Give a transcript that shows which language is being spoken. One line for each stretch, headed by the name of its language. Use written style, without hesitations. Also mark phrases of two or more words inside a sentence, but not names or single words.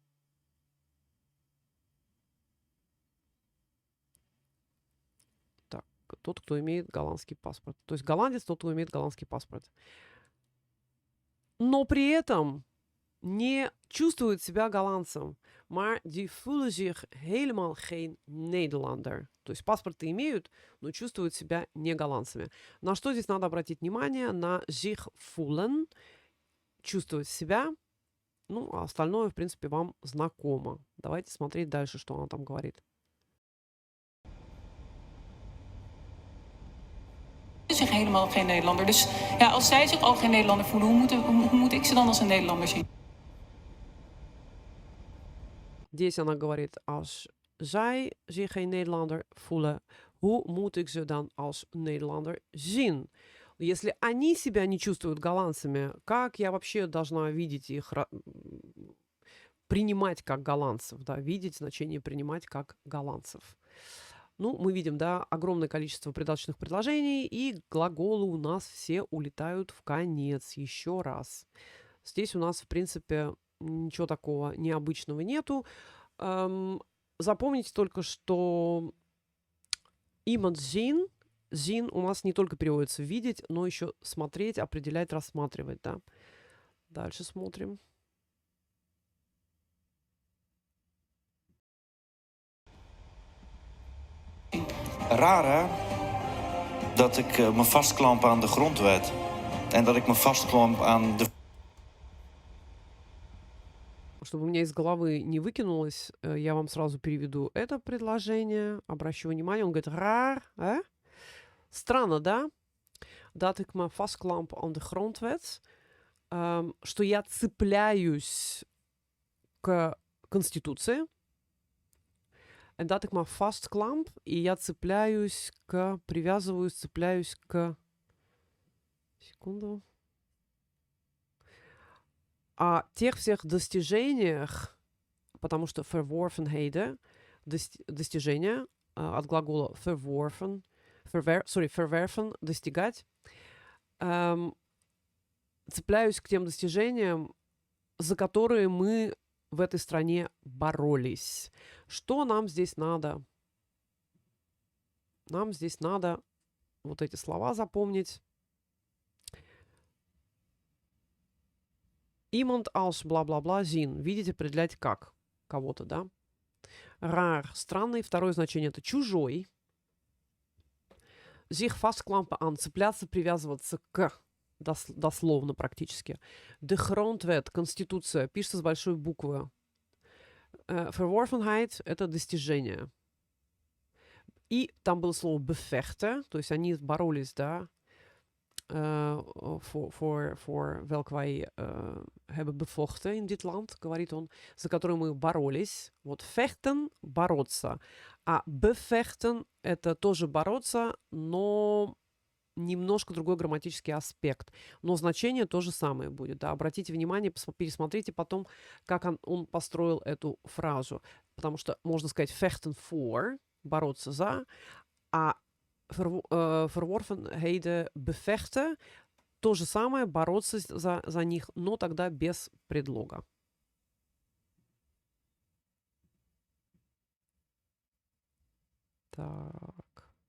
Russian: Так, тот, кто имеет голландский паспорт. То есть голландец, тот, кто имеет голландский паспорт. Но при этом не чувствует себя голландцем.
Dutch: Maar die voelen zich helemaal geen Nederlander.
Russian: То есть паспорты имеют, но чувствуют себя не голландцами. На что здесь надо обратить внимание?
Dutch: На zich voelen,
Russian: чувствовать себя. Ну, а остальное, в принципе, вам знакомо. Давайте смотреть дальше, что она там говорит.
Dutch: zich helemaal geen Nederlander. Dus ja, als zij zich al geen Nederlander voelen, hoe moet ik ze dan als een Nederlander zien?
Russian: Здесь она говорит,
Dutch: als zij zich geen Nederlander voelen, hoe moet ik ze dan als Nederlander zien?
Russian: Если они себя не чувствуют голландцами, как я вообще должна видеть их, принимать как голландцев, да, видеть значение принимать как голландцев? Ну, мы видим, да, огромное количество придаточных предложений, и глаголы у нас все улетают в конец. Еще раз. Здесь у нас, в принципе, ничего такого необычного нету. Запомните только, что
Dutch: iemand zien,
Russian: zien у нас не только переводится видеть, но еще смотреть, определять, рассматривать, да. Дальше смотрим.
Dutch: Raar hè? Dat ik me vastklamp aan de grondwet. En dat ik me vastklamp aan de...
Russian: Чтобы у меня из головы не выкинулось, я вам сразу переведу это предложение. Обращу внимание, он говорит raar, странно, да?
Dutch: Dat ik me vastklamp aan de grondwet.
Russian: Что я цепляюсь к Конституции.
Dutch: En dat ik me vastklamp,
Russian: и я цепляюсь к, привязываюсь, цепляюсь к... Секунду. О тех всех достижениях, потому что verworvenheden, достижения, от глагола
Dutch: verworven, verwerven,
Russian: достигать, цепляюсь к тем достижениям, за которые мы в этой стране боролись. Что нам здесь надо? Нам здесь надо вот эти слова запомнить.
Dutch: Iemand als бла-бла-бла zien.
Russian: Видеть, определять как. Кого-то, да? Raar, странный. Второе значение это чужой.
Dutch: Zich vastklampen aan.
Russian: Цепляться, привязываться к. Дословно практически.
Dutch: De grondwet,
Russian: конституция. Пишется с большой буквы. Verworvenheid это достижение. И там было слово bevechten. То есть они боролись, да?
Dutch: Voor welk wij hebben bevochten in dit land,
Russian: говорит он, за который мы боролись. Вот vechten, бороться. А bevechten это тоже бороться, но немножко другой грамматический аспект. Но значение то же самое будет. Да? Обратите внимание, пересмотрите потом, как он построил эту фразу. Потому что можно сказать
Dutch: vechten voor,
Russian: бороться за, а
Dutch: verworvenheden bevechten,
Russian: то же самое, бороться за них, но тогда без предлога. Так.